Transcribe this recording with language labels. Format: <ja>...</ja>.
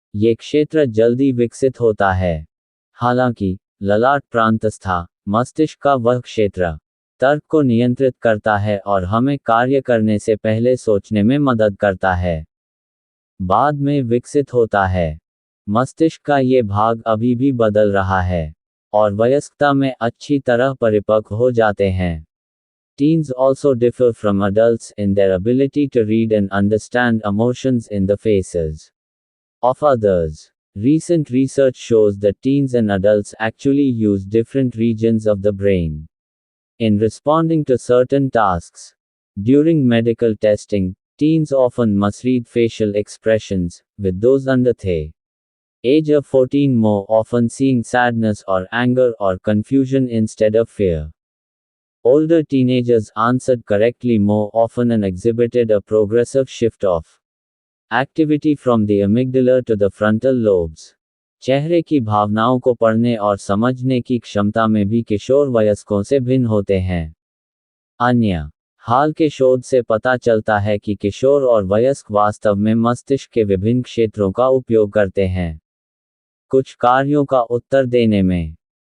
<hi>ये क्षेत्र जल्दी विकसित होता है। हालांकि ललाट प्रांतस्था मस्तिष्क का वह क्षेत्र तर्क को नियंत्रित करता है और हमें कार्य करने से पहले सोचने में मदद करता है, बाद में विकसित होता है। मस्तिष्क का ये भाग अभी भी बदल रहा है और वयस्कता में अच्छी तरह परिपक्व हो जाते हैं।</hi> <en>Teens also differ from adults in their ability to read and understand emotions in the faces of others. Recent research shows that teens and adults actually use different regions of the brain in responding to certain tasks. During medical testing, teens often misread facial expressions, with those under the age of 14 more often seeing sadness or anger or confusion instead of fear. Older teenagers answered correctly more often and exhibited a progressive shift of activity from the amygdala to the frontal lobes.</en> <hi>चेहरे की भावनाओं को पढ़ने और समझने की क्षमता में भी किशोर वयस्कों से भिन्न होते हैं। अन्य हाल के शोध से पता चलता है कि किशोर और वयस्क वास्तव में मस्तिष्क के विभिन्न क्षेत्रों का उपयोग करते हैं कुछ कार्यों का उत्तर देने में।</hi>